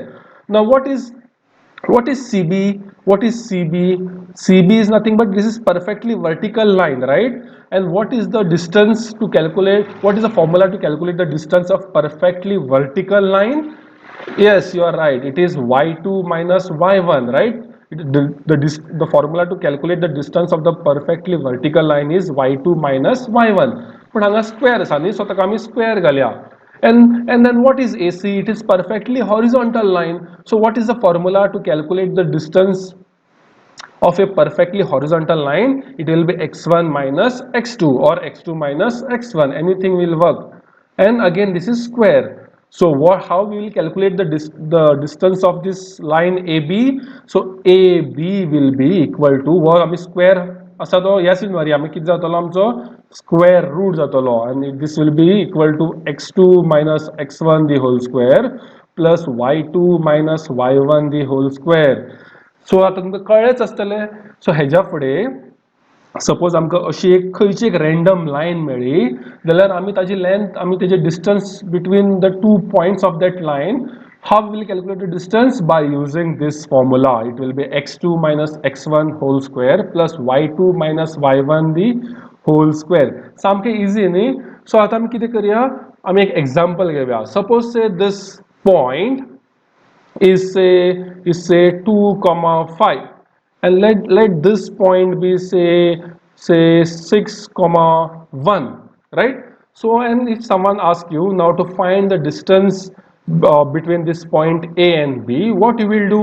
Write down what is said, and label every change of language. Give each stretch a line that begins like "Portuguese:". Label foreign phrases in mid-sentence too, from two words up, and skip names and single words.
English: Now what is CB? What is CB? CB is nothing but this is perfectly vertical line, right? And what is the distance to calculate? What is the formula to calculate the distance of perfectly vertical line? Yes, you are right. It is y2 minus y1, right? The formula to calculate the distance of the perfectly vertical line is y2 minus y1.
Konkani: But hanga square asa न्ही, so ताका आमी square घालया.
English: And then what is AC? It is perfectly horizontal line. So what is the formula to calculate the distance of a perfectly horizontal line? It will be x1 minus x2 or x2 minus x1. Anything will work. And again this is square. So how we will calculate the distance of this line AB? So AB will be equal to
Konkani: वर आमी square असा तो यासीन मारी आमी किती जातलो आमचो square root जातलो,
English: and this will be equal to x2 minus x1 the whole square plus y2 minus y1 the whole square.
Konkani: सो आता तुमकां कळ्ळेच आसतले. सो हेज्या फुडें सपोज आमकां अशी एक खंयची एक
English: random line
Konkani: मेळ्ळी जाल्यार आमी ताजी लेंथ आमी तेजे
English: distance between the two points of that line, how we will calculate the distance?
Konkani: By using this formula. It will be x2 minus x1 whole square plus y2 minus y1 the whole square. सामकें इजी न्ही. सो आता आमी कितें करया, आमी एक एग्जांपल घेवया.
English: suppose say this point is say 2,5 and let this point be say 6,1, right? So and if someone asks you now to find the distance between this point A and B, what you will do?